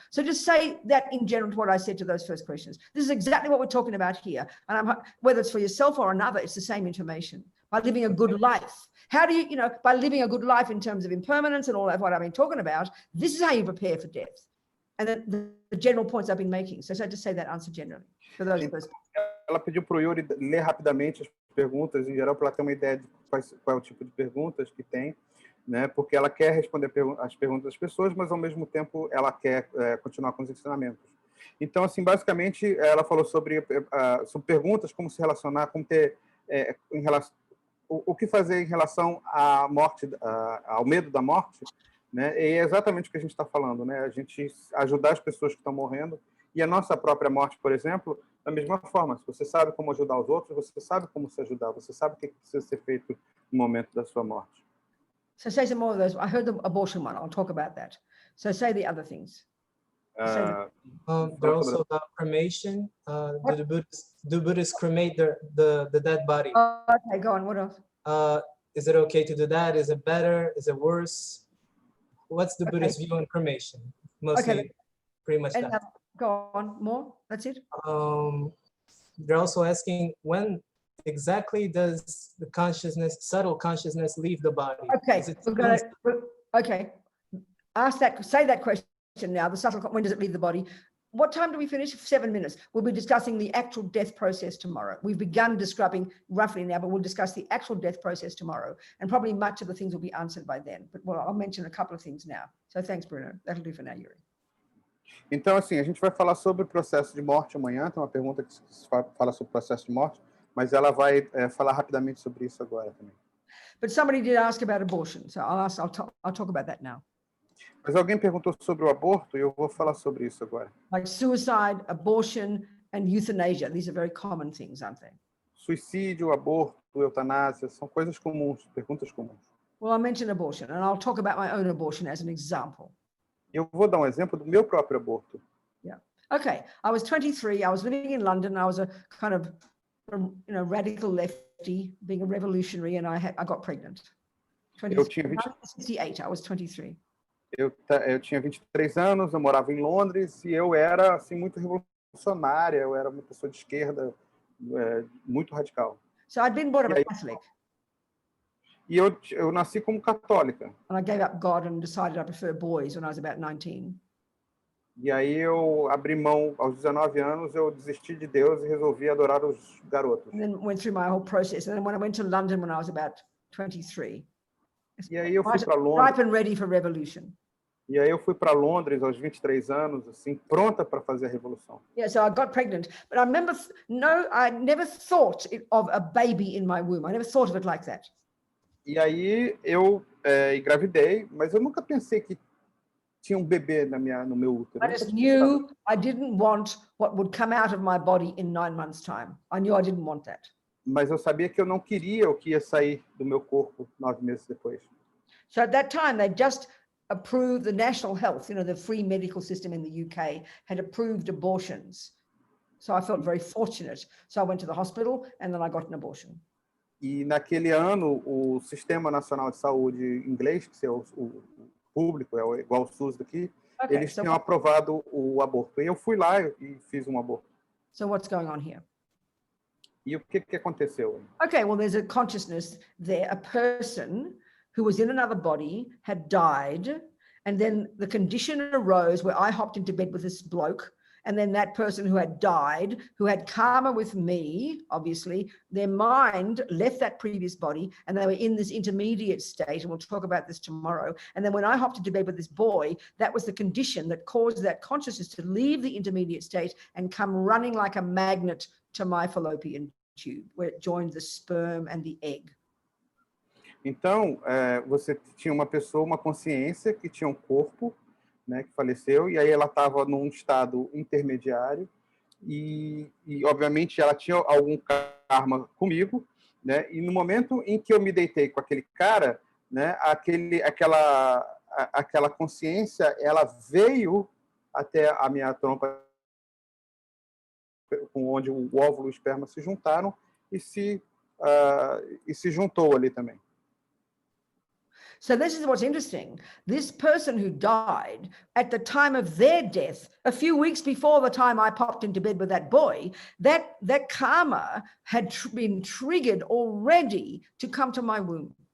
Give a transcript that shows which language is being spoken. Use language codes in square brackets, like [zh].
[en] So just say that in general to what I said to those first questions. This is exactly what we're talking about here. And whether it's for yourself or another, it's the same information. By living a good life. How do you, by living a good life in terms of impermanence and all that, what I've been talking about, this is how you prepare for death. And then the general points I've been making. So just say that answer generally for those first. [pt] Ela pediu para o Yuri ler rapidamente as perguntas, em geral, para ela ter uma ideia de qual é o tipo de perguntas que tem, né? Porque ela quer responder as perguntas das pessoas, mas, ao mesmo tempo, ela quer continuar com os ensinamentos. Então, assim, basicamente, ela falou sobre perguntas, como se relacionar, como ter, em relação, o que fazer em relação à morte, ao medo da morte, né? E é exatamente o que a gente está falando, né? A gente ajudar as pessoas que estão morrendo e a nossa própria morte, por exemplo, da mesma forma. Se você sabe como ajudar os outros, você sabe como se ajudar, você sabe o que precisa ser feito no momento da sua morte. [en] So say some more of those. I heard the abortion one. I'll talk about that. So say the other things. They're also about cremation. Do Buddhists cremate the dead body? Okay, go on. What else? Is it okay to do that? Is it better? Is it worse? What's the Buddhist view on cremation? Mostly, pretty much that. Go on, more? That's it? They're also asking, when exactly does the consciousness, subtle consciousness, leave the body? Okay, okay. Say that question now. The subtle, when does it leave the body? what time do we finish? 7 minutes. We'll be discussing the actual death process tomorrow. We've begun describing roughly now, but we'll discuss the actual death process tomorrow. And probably much of the things will be answered by then. But well, I'll mention a couple of things now. So thanks, Bruno. That'll do for now, Yuri. [pt] Então, assim, a gente vai falar sobre o processo de morte amanhã. Tem uma pergunta que fala sobre o processo de morte, mas ela vai falar rapidamente sobre isso agora também. [en] But somebody did ask about abortion, so I'll talk about that now. [pt] Mas alguém perguntou sobre o aborto e eu vou falar sobre isso agora. [en] Like suicide, abortion, and euthanasia. These are very common things, aren't they? [pt] Suicídio, aborto, eutanásia, são coisas comuns, perguntas comuns. [en] Well, I'll mention abortion, and I'll talk about my own abortion as an example. [pt] Eu vou dar um exemplo do meu próprio aborto. [en] Yeah. Okay. I was 23. I was living in London. I was a kind of, radical lefty, being a revolutionary, and I got pregnant. [pt] Eu tinha [en] 1968. I was 23. [pt] Eu tinha 23 anos, eu morava em Londres e eu era assim muito revolucionária. Eu era uma pessoa de esquerda, muito radical. [en] So I'd been brought up a Catholic. [pt] E eu nasci como católica. [en] And I gave up God and decided I prefer boys when I was about 19. [pt] E aí eu abri mão aos 19 anos, eu desisti de Deus e resolvi adorar os garotos. [en] And then went through my whole process. And then when I went to London when I was about 23. [pt] E aí eu fui para Londres. [en] Ripe and ready for revolution. [pt] E aí eu fui para Londres aos 23 anos, assim, pronta para fazer a revolução. [en] Yeah, so I got pregnant, but I remember I never thought of a baby in my womb. I never thought of it like that. [pt] E aí eu engravidei, mas eu nunca pensei que tinha bebê no meu útero. [en] I just knew I didn't want what would come out of my body in 9 months' time. I knew I didn't want that. [pt] Mas eu sabia que eu não queria o que ia sair do meu corpo 9 meses depois. [en] So at that time, they just approved the national health, the free medical system in the UK had approved abortions. So I felt very fortunate. So I went to the hospital and then I got an abortion. [pt] E naquele ano, o Sistema Nacional de Saúde inglês, que é o público, é igual ao SUS daqui, eles tinham aprovado o aborto. E eu fui lá e fiz um aborto. [en] So what's going on here? [pt] E o que aconteceu? [en] Okay, well, there's a consciousness there. A person who was in another body had died, and then the condition arose where I hopped into bed with this bloke, and then that person who had died, who had karma with me, obviously, their mind left that previous body, and they were in this intermediate state, and we'll talk about this tomorrow. And then when I hopped into bed with this boy, that was the condition that caused that consciousness to leave the intermediate state and come running like a magnet to my fallopian tube, where it joined the sperm and the egg. [pt] Então, você tinha uma pessoa, uma consciência que tinha um corpo, né, que faleceu, e aí ela estava num estado intermediário e obviamente ela tinha algum karma comigo, né, e no momento em que eu me deitei com aquele cara, né, aquela consciência, ela veio até a minha trompa, onde o óvulo e o esperma se juntaram e se juntou ali também. [en] So this is what's interesting. This person who died at the time of their death, a few weeks before the time I popped into bed with that boy, that karma had been triggered already to come to my womb.